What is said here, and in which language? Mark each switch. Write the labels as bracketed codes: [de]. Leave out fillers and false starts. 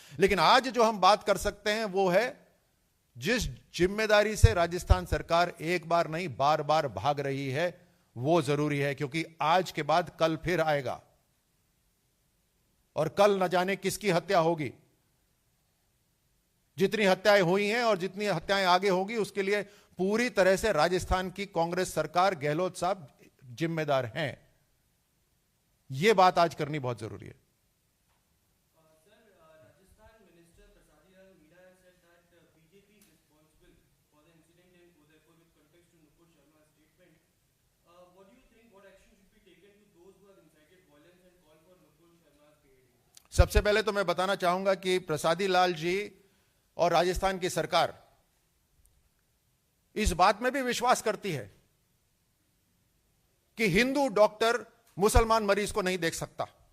[hi] लेकिन आज जो हम बात कर सकते हैं वो है जिस जिम्मेदारी से राजस्थान सरकार एक बार नहीं बार बार भाग रही है, वो जरूरी है, क्योंकि आज के बाद कल फिर आएगा और कल न जाने किसकी हत्या होगी। जितनी हत्याएं हुई हैं और जितनी हत्याएं आगे होगी उसके लिए पूरी तरह से राजस्थान की कांग्रेस सरकार, गहलोत साहब जिम्मेदार हैं। यह बात आज करनी बहुत जरूरी है। [en] Rajasthan Minister Prasadi Meera has said that BJP is responsible for the incident in Udaipur with context to Nupur Sharma's statement. What do you think? What action should be taken to those who have incited violence and call for Nupur Sharma's beheading? [hi] सबसे पहले तो मैं बताना चाहूंगा कि प्रसादी लाल जी और राजस्थान की सरकार इस बात में भी विश्वास करती है कि हिंदू डॉक्टर मुसलमान मरीज को नहीं देख सकता।